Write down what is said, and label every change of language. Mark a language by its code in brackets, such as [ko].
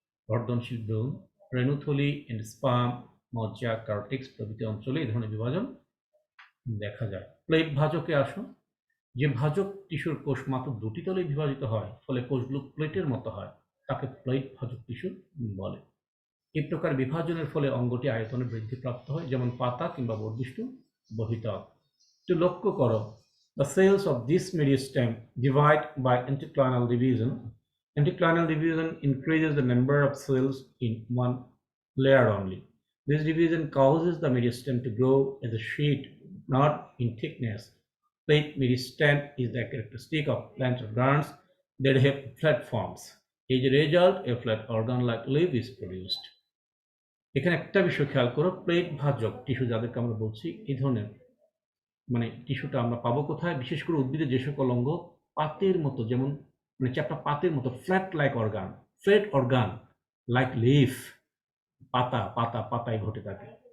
[bn] বর্ধনশীল ভ্রূণ, রেণুথলি, স্পার্ম, মজ্জা, কার্টেক্স প্রভৃতি অঞ্চলে এই ধরনের বিভাজন দেখা যায়। প্লেট ভাজকে আসো। যে ভাজক টিস্যুর কোষ মাত্র দুটি তলে বিভাজিত হয়, ফলে কোষগুলো প্লেটের মতো হয়, তাকে প্লেট ভাজক টিস্যু বলে। এই প্রকার বিভাজনের ফলে অঙ্গটি আয়তনে বৃদ্ধিপ্রাপ্ত হয়, যেমন পাতা কিংবা বর্ধিষ্ণু বহিতক। তো লক্ষ্য করো, [en] the cells of this meristem divide by anticlinal division. Anticlinal division increases the number of cells in one layer only. This division causes the meristem to grow as a sheet, not in thickness. Plate meristem is the characteristic of plant organs that have flat forms. As a result, a flat organ-like leaf is produced. [bn] এখানে একটা বিষয় খেয়াল করো, plate ভাজক tissue যাদেরকে আমরা বলছি, এই ধরনের মানে টিস্যুটা আমরা পাবো কোথায়? বিশেষ করে উদ্ভিদের যে সকল অঙ্গ পাতের মতো, যেমন মানে চ্যাপ্টা পাতের মতো, [en] flat organ like leaf, [bn] পাতায় ঘটে থাকে।